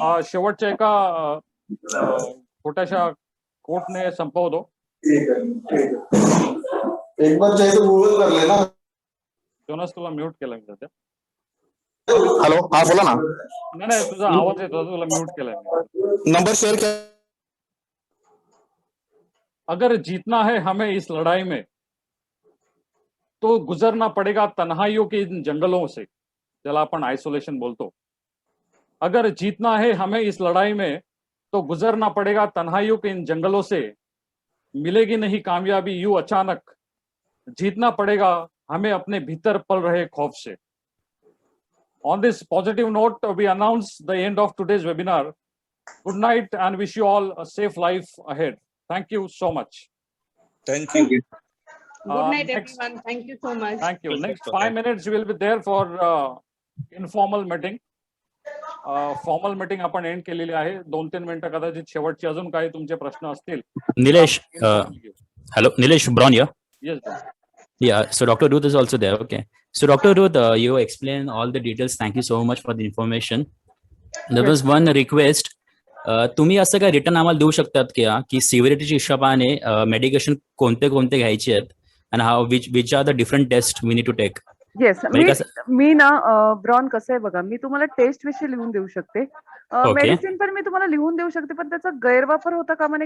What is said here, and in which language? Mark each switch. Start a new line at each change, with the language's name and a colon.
Marathi: शेवटच्या एका छोट्याशा कोटने संपवतो. जोनस तुला म्यूट केलं मी सध्या. हॅलो, हा बोला ना. नाही तुझा आवाज येतो, तुला म्यूट केलाय मी. नंबर शेअर केला.
Hindi: अगर जीतना है हमें इस लड़ाई में तो गुजरना पड़ेगा तन्हाइयों के इन जंगलों से,
Marathi: ज्याला आपण आइसोलेशन बोलतो.
Hindi: अगर जीतना है हमें इस लड़ाई में तो गुजरना पड़ेगा तन्हाइयों के इन जंगलों से, मिलेगी नहीं कामयाबी यूं अचानक, जीतना पड़ेगा हमें अपने भीतर पल रहे खौफ से.
English: On this positive note, we announce the end of today's webinar. Good night and wish you all a safe life ahead. Thank you so much. Thank you. Good night, Next, everyone. Thank you so much. thank you. Welcome, Next sir. 5 minutes we will be there for informal meeting.
Marathi: Formal meeting आपण end केलेली आहे. 2-3 मिनिटं कदाचित शेवटचे अजून काही तुमचे प्रश्न असतील.
English: Nilesh, hello, Nilesh Brown here. Yes. Yeah, so Dr. Ruth is also there. Okay. So Dr. Ruth, you explained all the details. Thank you so much for the information. There was one request.
Marathi: तुम्ही असं काय return आम्हाला देऊ शकतात की सिव्हिरिटीच्या हिशोबाने medication कोणते कोणते घ्यायचे आहेत आणि
English: How which are the different test we need to take.
Marathi: Yes मी ना ब्रॉन कसं आहे बघा, मी तुम्हाला टेस्ट विषयी लिहून देऊ शकते. मेडिसिन पण मी तुम्हाला लिहून देऊ शकते, पण त्याचा गैरवापर होता कामा नये.